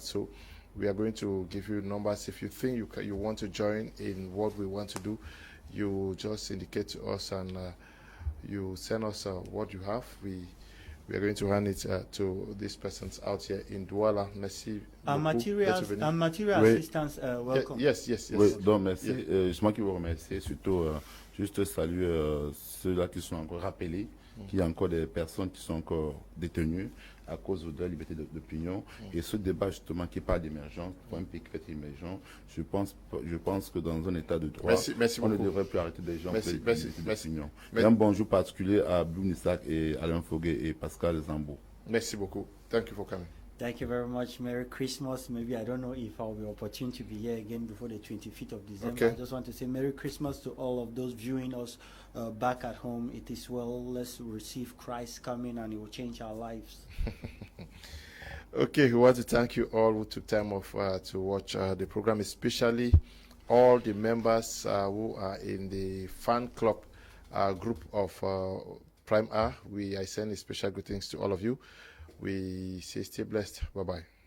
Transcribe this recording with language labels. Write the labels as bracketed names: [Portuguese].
[English] So we are going to give you numbers. If you think you want to join in what we want to do, you just indicate to us, and you send us what you have. We are going to hand it to these persons out here in Douala. [French] Merci. [English] Material assistance, welcome. Yes. [French] Oui, donc merci. C'est moi qui vous remercie. Surtout, juste saluer ceux-là qui sont encore rappelés, qu'il y a encore des personnes qui sont encore détenues à cause de la liberté d'opinion. Et ce débat justement qui parle d'émergence, pour un pays qui fait émergent, je pense que dans un état de droit, merci on ne beaucoup. devrait plus arrêter des gens Merci. d'opinion. Et un bonjour particulier à Blue Nissak et Alain Foguet et Pascal Zambo. Merci beaucoup. [English] Thank you for coming. Thank you very much. Merry Christmas. Maybe I don't know if I'll be opportune to be here again before the 25th of December. Okay. I just want to say Merry Christmas to all of those viewing us back at home. It is well. Let's receive Christ coming, and it will change our lives. Okay, we want to thank you all who took time off to watch the program, especially all the members who are in the fan club group of Prime R. I send a special greetings to all of you. We say stay blessed. Bye-bye.